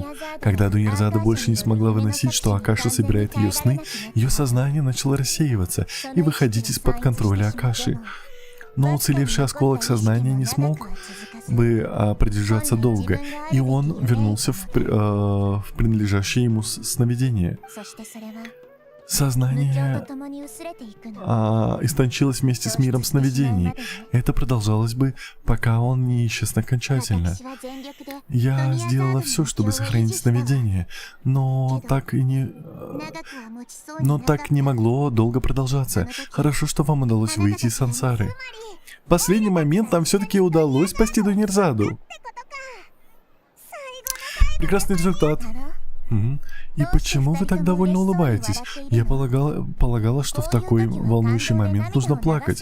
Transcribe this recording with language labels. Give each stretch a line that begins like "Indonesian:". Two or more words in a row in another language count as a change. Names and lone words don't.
Russian: Когда Дунерзада больше не смогла выносить, что Акаша собирает ее сны, ее сознание начало рассеиваться и выходить из-под контроля Акаши. Но уцелевший осколок сознания не смог бы продержаться долго, и он вернулся в принадлежащее ему сновидение.
Japanese: そしてそれは
Russian: Сознание
Japanese: と共に薄れていくの
Russian: истончилось вместе с миром сновидений. Это продолжалось бы, пока он не исчез окончательно.
Japanese: 私は全力で
Russian: Я сделала все, чтобы сохранить сновидение, но так и не...
Japanese: 長くは持ちそうに
Russian: Но
Japanese: なかった
Russian: так не могло долго продолжаться. Хорошо, что вам удалось выйти из сансары. В последний момент нам все-таки удалось спасти Дунерзаду. Прекрасный результат.
Japanese: だろ Мгм.
Russian: И почему вы так довольно улыбаетесь? Я полагала, что в такой волнующий момент нужно плакать.